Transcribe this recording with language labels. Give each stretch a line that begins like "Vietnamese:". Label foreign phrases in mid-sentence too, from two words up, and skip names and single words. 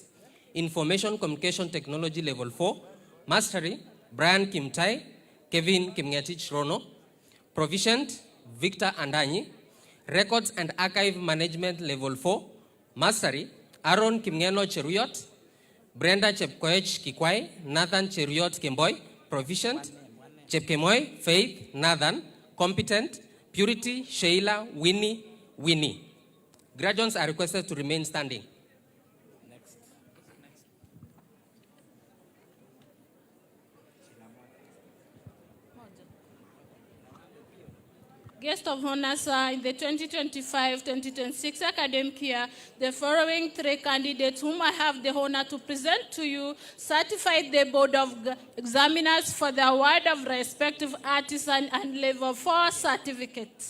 English: Information Communication Technology level 4, Mastery, Brian Kimtai, Kevin Kimngetich Rono. Proficient, Victor Andanyi. Records and Archive Management level 4, Mastery, Aaron Kimngeno Cheruiyot, Brenda Chepkoech Kikwai, Nathan Cheruiyot Kemboy. Proficient, Chepkemoi, Faith, Nathan. Competent, Purity, Sheila, Winnie. Graduates are requested to remain standing. Guest of honor, sir, in the 2025-2026 academic year, the following 3 candidates whom I have the honor to present to you certified the Board of Examiners for the award of respective artisan and level 4 certificates.